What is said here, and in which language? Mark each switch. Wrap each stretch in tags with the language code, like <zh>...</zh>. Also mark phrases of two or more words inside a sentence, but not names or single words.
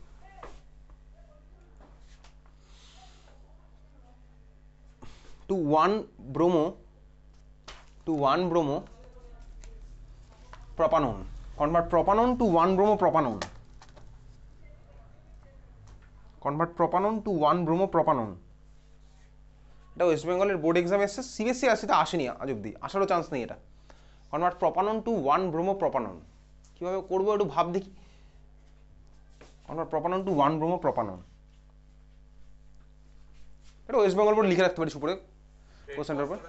<en>to 1 bromo propanone. Convert propanone to 1 bromo propanone. Convert propanone to 1 bromo propanone.</en> <bn>এটা ওয়েস্ট বেঙ্গলের</bn> <en>board exam</en> <bn>এসেছে, সিবিএসসি আসছে, আসেনি আজ অব্দি, আসারও চান্স নেই এটা।</bn> <en>convert propanone to 1 bromopropanone.</en> <bn>কীভাবে করবো একটু ভাব দেখি।</bn> <en>convert propanone to 1 bromopropanone,</en> <bn>এটা ওয়েস্ট বেঙ্গল বোর্ড লিখে রাখতে পারিস উপরে কোশ্চেনটার উপর।</bn>